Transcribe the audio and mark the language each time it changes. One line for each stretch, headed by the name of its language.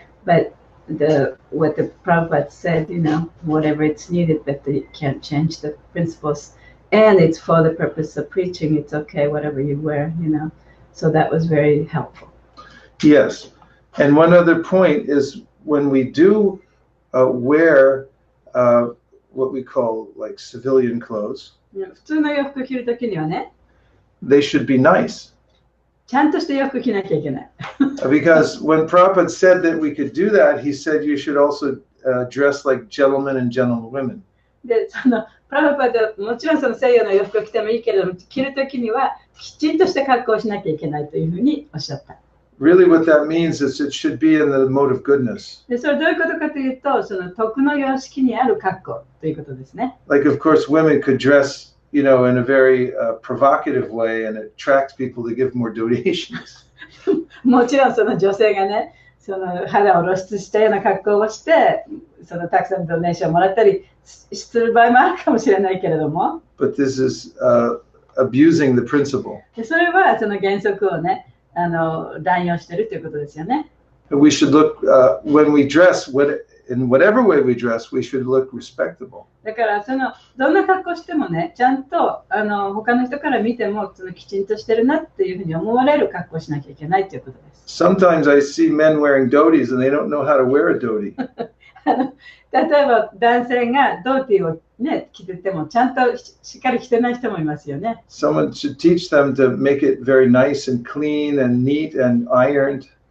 English: But what the Prabhupada said, whatever it's needed, but you can't change the principles. And it's for the purpose of preaching. It's okay, whatever you wear, So that was very helpful. Yes. And one other point is when we do wear what we call like civilian clothes,
Japanese: 普通の洋服着るときにはね、
English: they should be nice.
Japanese: ちゃんとした洋服着なきゃいけない。
English: Because when Prabhupada said that we could do that, he said you should also dress like gentlemen and gentlewomen.
Japanese: で、プラブパでもちろん西洋の洋服を着てもいいけれども、着るときにはきちんとした格好をしなきゃいけないというふうにおっしゃった。
English: Really what that means is it should be in the mode of goodness.
Japanese: で、それどういうことかというと、徳の様式にある格好ということですね。
English: Like of course women could dress, in a very provocative way and attract people to give more donations.
Japanese: もちろん女性がね、肌を露出したような格好をして、たくさんドネーションをもらったりする場合もあるかもしれないけれども。
English: But this is abusing the principle.
Japanese: で、それは原則をね、乱用しているということですよね。
English: We should look when we dress. in whatever way we dress, we should look respectable.
Japanese: だからどんな格好してもね、ちゃんと他の人から見てもきちんとしてるなっていうふうに思われる格好をしなきゃいけないということです。
English: Sometimes I see men wearing dhotis and they don't know how to wear a dhoti.
Japanese: 例えば男性がドーティーをね、着ててもちゃんとしっかり着てない人もいますよね。
English: Someone should teach them to make it very nice and clean and neat and ironed.